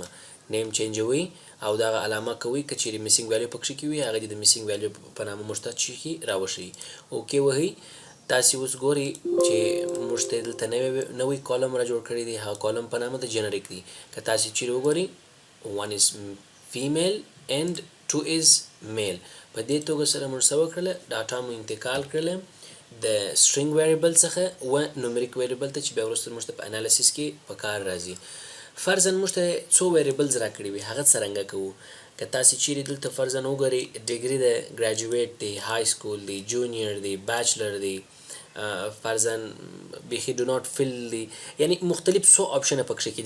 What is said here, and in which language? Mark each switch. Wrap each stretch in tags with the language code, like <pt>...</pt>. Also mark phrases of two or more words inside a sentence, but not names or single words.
<ps>نیم چینجوئ او دغه علامه کوئ، که چیرې</ps> <en>missing value</en> <ps>پکښې کې وي هغه دې د</ps> <en>missing value</en> <ps>په نامه موږ ته چیښي راوښیي. اوکې وهئ. تاسې اوس ګورئ چې موږ ته دلته نوی کالم را جوړ کړی دی، هغه کالم په نامه د جنریک دی. که تاسې چیرې وګورئ</ps> <en>1 is female and 2 is male.</en> <ps>په دې توګه سره موږ څه وکړله، ډاټا مو انتقال کړله د</ps> <en>string variable</en> <ps>څخه و</ps> <en>numeric variable</en> <ps>ته، چې بیا وروسته موږ ته په انالیسیس کې په کار راځي. فرضاً موږ ته څو ویریبلز راکړي وي، هغه څرنګه کوو. که تاسې چیرې دلته فرضاً وګورئ ډیګري ده، ګریجویټ دی،</ps> <en>high school</en> <ps>دی، جونیئر دی، بیچلر دی، فرضاً بیخي</ps> <en>do not fill</en> <ps>دی، یعنی مختلف څو آپشنه پکښې کې دي.</ps>